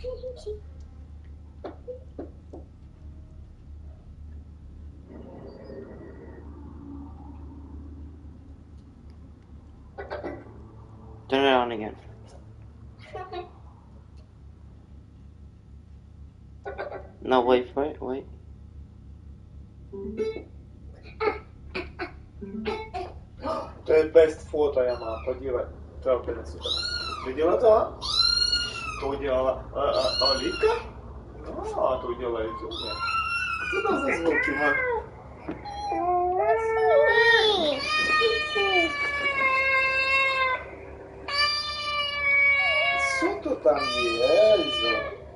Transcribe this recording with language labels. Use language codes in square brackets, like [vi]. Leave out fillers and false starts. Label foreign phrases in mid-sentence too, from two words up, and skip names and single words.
[en] Turn it on again. No, wait for it, wait. [cs] To je best foto ja mam, podívej. To je opět super. Viděla to? To udělala Olivka? No, a to udělala Julia. Co to za zvuky má? Co to tam je, Elzo?